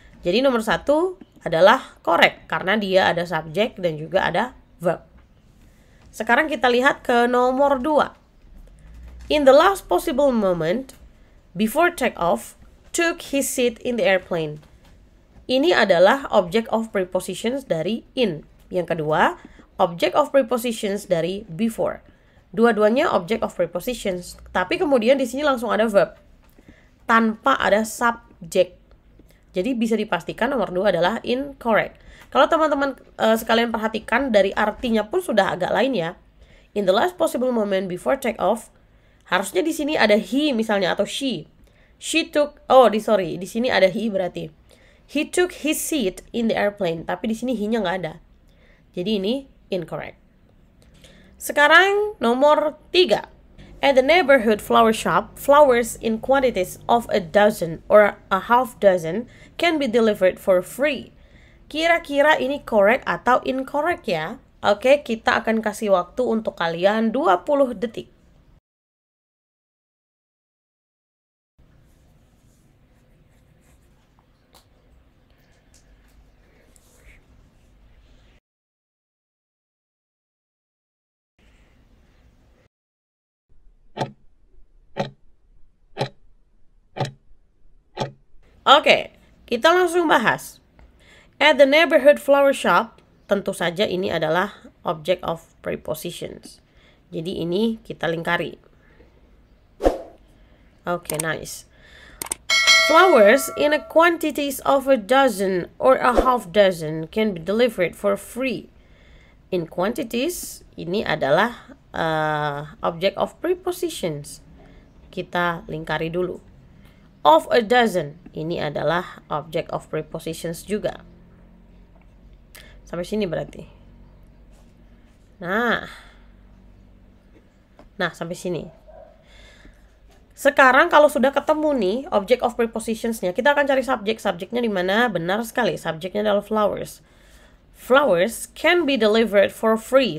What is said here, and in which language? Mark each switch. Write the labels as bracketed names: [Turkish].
[Indonesian] Jadi nomor 1 adalah correct karena dia ada subjek dan juga ada verb. Sekarang kita lihat ke nomor 2. [English] In the last possible moment before take-off, took his seat in the airplane. [Indonesian] Ini adalah object of prepositions dari in. Yang kedua, object of prepositions dari before. Dua-duanya object of prepositions, tapi kemudian di sini langsung ada verb tanpa ada subject. Jadi bisa dipastikan nomor 2 adalah incorrect. Kalau teman-teman sekalian perhatikan dari artinya pun sudah agak lain ya. [English] In the last possible moment before take off, [Indonesian] harusnya di sini ada he misalnya atau she. She took, di sini ada he berarti. [English] He took his seat in the airplane, [Indonesian] tapi di sini he-nya nggak ada. Jadi ini incorrect. Sekarang nomor 3. [English] At the neighborhood flower shop, flowers in quantities of a dozen or a half dozen can be delivered for free. [Indonesian] Kira-kira ini correct atau incorrect ya? Oke, kita akan kasih waktu untuk kalian 20 detik. Oke, kita langsung bahas. [English] At the neighborhood flower shop, [Indonesian] tentu saja ini adalah object of prepositions. Jadi ini kita lingkari. Oke, nice. [English] Flowers in a quantities of a dozen or a half dozen can be delivered for free. [Indonesian] In quantities, ini adalah object of prepositions. Kita lingkari dulu. Of a dozen, ini adalah object of prepositions juga. Sampai sini berarti. Nah, sampai sini. Sekarang kalau sudah ketemu nih object of prepositionsnya, kita akan cari subjek. Subjeknya di mana? Benar sekali, subjeknya adalah flowers. [English] Flowers can be delivered for free.